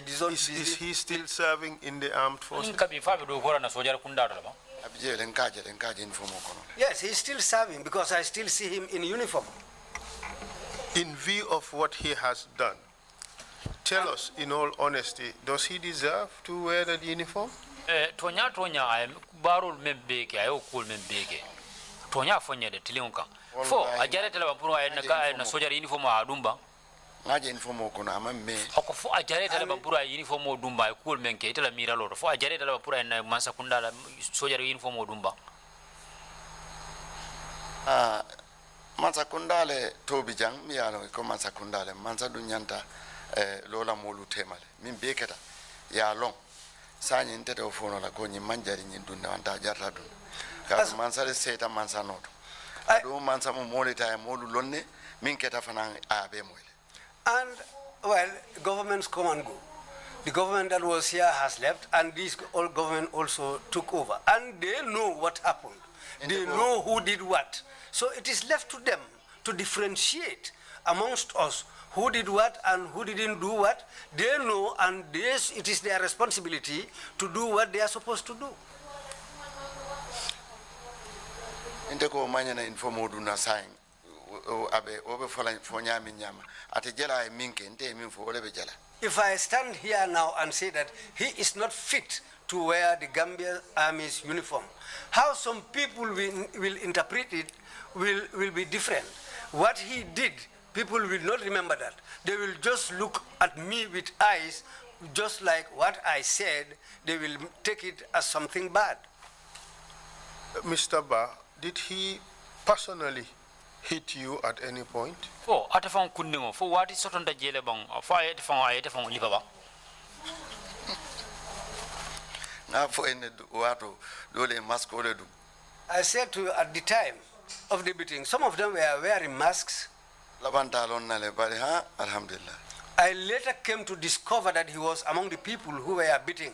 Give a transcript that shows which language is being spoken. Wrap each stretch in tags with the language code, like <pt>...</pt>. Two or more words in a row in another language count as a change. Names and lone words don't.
<en>Is he still serving in the armed forces? Yes, he's still serving because I still see him in uniform. In view of what he has done, tell us in all honesty, does he deserve to wear that uniform?</en> <man>Tonya I barul membeke ayo cool membeke. Tonya fonya de tiliunka. Fo ajare tela bapuru na soja uniform adumba. Ngaje uniform ko na amamme. Fo ajare tela bapuru uniform odumba cool menke tela mira loro. Fo ajare tela bapuru na mansa kundala soja uniform odumba. Mansa kundale tobi jang mi yalo ko mansa kundale mansa dunyanta lola molu temale min beketa ya long sanye ntete ofono la ko nyi manjari nyi dunna wanta jarta dun ka mansa le seta mansa noto do mansa mo molita e molu lonne min keta fanan abe moyle.</man> <en>And well, governments come and go. The government that was here has left, and this old government also took over, and they know what happened. They know who did what. So it is left to them to differentiate amongst us who did what and who didn't do what. They know, and it is their responsibility to do what they are supposed to do.</en> <man>Inteko manyana informo du na sign abe obe fola fonya minyama atejela e minke nte minfo olebe jela.</man> <en>If I stand here now and say that he is not fit to wear the Gambia Army's uniform, how some people will interpret it will be different. What he did, people will not remember that. They will just look at me with eyes, just like what I said, they will take it as something bad. Mr. Ba, did he personally hit you at any point?</en> <man>Fo atafan kundingo fo wati sotonda jele bang fo ayete fon libaba.</man> <en>I said to you at the time of the beating, some of them were wearing masks. I later came to discover that he was among the people who were beating.</en>